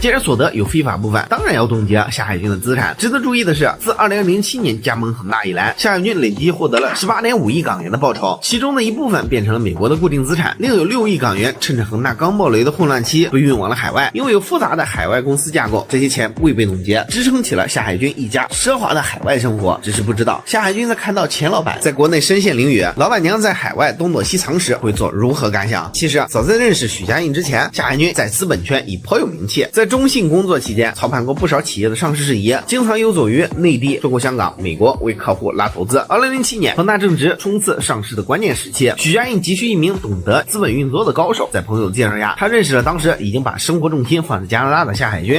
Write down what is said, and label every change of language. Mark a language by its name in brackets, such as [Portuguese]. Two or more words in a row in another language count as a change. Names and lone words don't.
[Chinese] 既然所得有非法部分，當然要凍結夏海軍的資產。值得注意的是，自2007年加盟恒大以來，夏海軍累計獲得了18.5億港元的報酬，其中的一部分变成了美國的固定資產，另有6億港元趁着恒大刚暴雷的混亂期被運往了海外。因為有複雜的海外公司架構，這些錢未被凍結，支撐起了夏海軍一家奢華的海外生活。只是不知道夏海軍在看到前老板在國內身陷囹圄，老板娘在海外東躲西藏時会做如何感想。其實早在認識許家印之前，夏海軍在資本圈已頗有名氣，在中信工作期間操盤過不少企業的上市事宜，經常游走於內地、中國香港、美國為客戶拉投資。2007年恒大正值冲刺上市的關鍵時期，許家印急需一名懂得資本運作的高手，在朋友的介紹下，他認識了當時已經把生活重心放在加拿大的夏海軍。